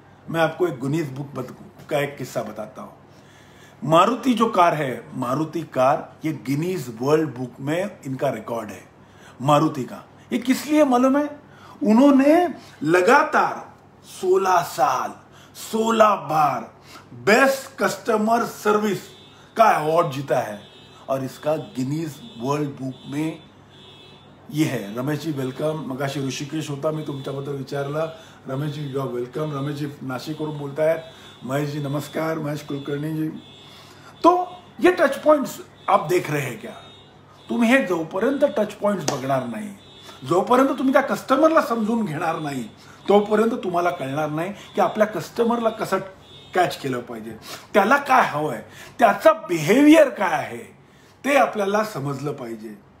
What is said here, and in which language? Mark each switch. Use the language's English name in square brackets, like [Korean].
[Hindi] मैं आपको एक गुनीज बुक का एक किस्सा बताता हूं. मारुति जो कार है, मारुति कार, ये गिनीज वर्ल्ड बुक में इनका रिकॉर्ड है मारुति का. ये किस लिए मालूम है? उन्होंने लगातार 16 साल 16 बार बेस्ट कस्टमर सर्विस का अवार्ड जीता है और इसका गिनीज वर्ल्ड बुक में ये है. रमेश जी वेलकम. [Marathi] मगाशी ऋषिकेश होता, मी तुमच्याबद्दल विचारला. रमेश जी वेलकम. रमेश जी नाशिकवरून बोलताय. महेश जी नमस्कार. महेश कुलकर्णी जी. [Hindi] तो ये टच पॉइंट्स आप देख रहे हैं क्या? [Marathi] तुम्ही हे जोपर्यंत टच पॉइंट्स बघणार नाही, जोपर्यंत तुम्ही त्या कस्टमरला समजून घेणार नाही, तोपर्यंत तुम्हाला कळणार नाही की आपल्या कस्टमरला कसं कॅच केलं पाहिजे, त्याला काय हवंय, त्याचा बिहेवियर काय आहे ते आपल्याला समजलं पाहिजे.